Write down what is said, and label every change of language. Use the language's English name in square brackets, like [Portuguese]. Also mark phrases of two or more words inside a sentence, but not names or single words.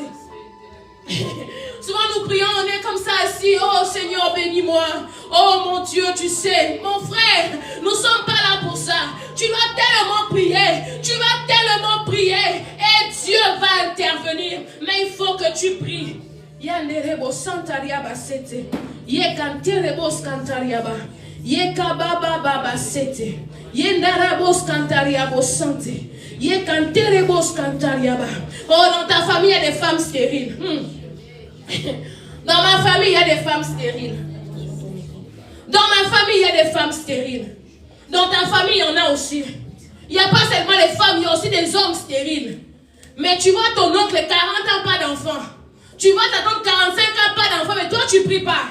[French] Souvent nous prions, on est comme ça assis. Oh Seigneur, bénis-moi. Oh mon Dieu, tu sais, mon frère, nous ne sommes pas là pour ça. Tu vas tellement prier. Tu vas tellement prier. Et Dieu va intervenir. Mais il faut que tu pries. Yanderebo santariaba sete. Yekanterebo skantariaba. Yekababa baba sete. Yendarabo skantariabo sante. Yekanterebo skantariaba. Oh, dans ta famille, il y a des femmes stériles. Dans ma famille, il y a des femmes stériles. Dans ma famille, il y a des femmes stériles. Dans ta famille, il y en a aussi. Il n'y a pas seulement les femmes, il y a aussi des hommes stériles. Mais tu vois ton oncle, 40 ans, pas d'enfant. Tu vois ta tante, 45 ans, pas d'enfant, mais toi, tu ne pries pas.